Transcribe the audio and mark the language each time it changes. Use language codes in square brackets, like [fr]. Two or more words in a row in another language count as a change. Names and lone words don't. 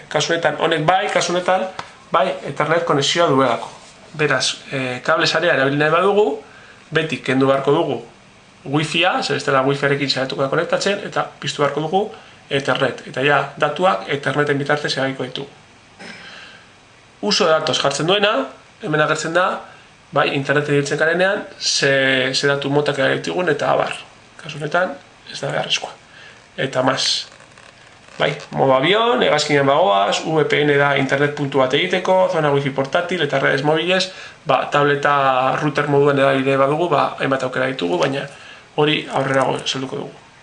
[eu] Kasu honetan, honek bai, kasu honetan, bai, Ethernet konexioa duelako. Beraz, kable sarea erabili nahi badugu, beti kendu beharko dugu Wi-Fi-a, zer bestela Wi-Fi-arekin saiatuko da konektatzen, eta piztu beharko dugu Ethernet. Eta ja, datuak Etherneten bitartez eragiko ditugu. [es] Uso de datos [eu] jartzen duena, hemen agertzen da, bai, interneten ibiltzen garenean, ze datu motak ditugun eta abar. Kasu honetan, ez da beharrezkoa. Eta mas. Bai, [es] modo avión, [eu] hegazkinean bagoaz, VPN da internet puntu bat egiteko, [es] zona wifi portátil [eu] eta [es] redes mobiles, [eu] tableta router moduan erabili badugu, hainbat aukera ditugu, baina hori aurrerago salduko dugu.